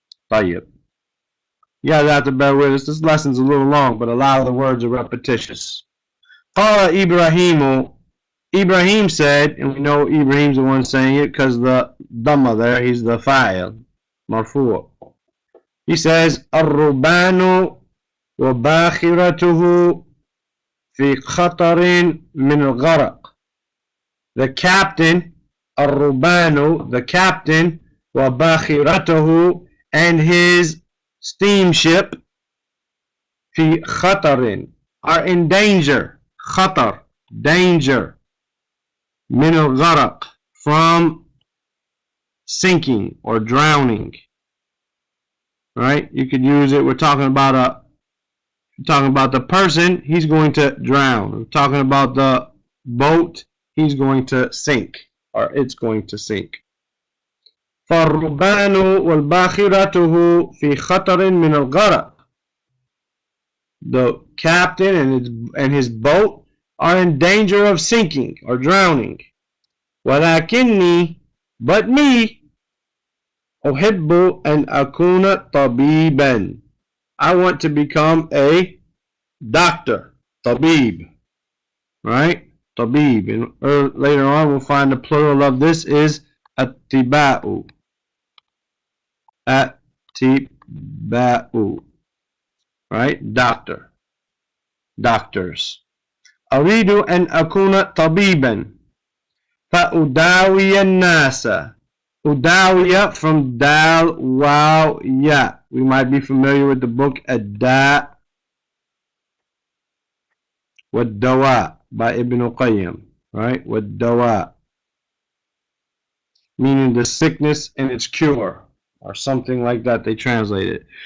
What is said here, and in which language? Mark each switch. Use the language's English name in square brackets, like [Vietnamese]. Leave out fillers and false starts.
[English] Tayyib. You guys have to bear with us. This lesson's a little long, but a lot of the words are repetitious. [Arabic] Qala Ibrahimu. [English] Ibrahim said, and we know Ibrahim's the one saying it because the dhamma there, he's the fa'il, marfu'. He says, [Arabic] الربان وباخرته في خطر من الغرق. [English] The captain, الربان, the captain, [Arabic] وباخرته, [English] and his steamship, [Arabic] في خطر, [English] are in danger. خطر, danger. [Arabic] من الغرق, [English] from sinking or drowning. Right? You could use it. We're talking about the person, he's going to drown. We're talking about the boat, he's going to sink, or it's going to sink. [Arabic] فالربان والباخرته في خطر من الغرق. [English] The captain and his boat are in danger of sinking or drowning. [Arabic] ولكني, [English] but me, [Arabic] أحب أن أكون طبيبا. [English] I want to become a doctor. [Arabic] طبيب. [English] Right? [Arabic] طبيب. [English] And later on we'll find the plural of this is أطباء. [Arabic] أطباء. [English] Right? Doctor. Doctors. [Arabic] أريد أن أكون طبيبا فأداوي الناس. [English] Udawiya, from dal, waw, ya. We might be familiar with the book Ad-Da Wad-Dawa by Ibn Qayyim, right? Wad-Dawa, meaning the sickness and its cure, or something like that they translate it.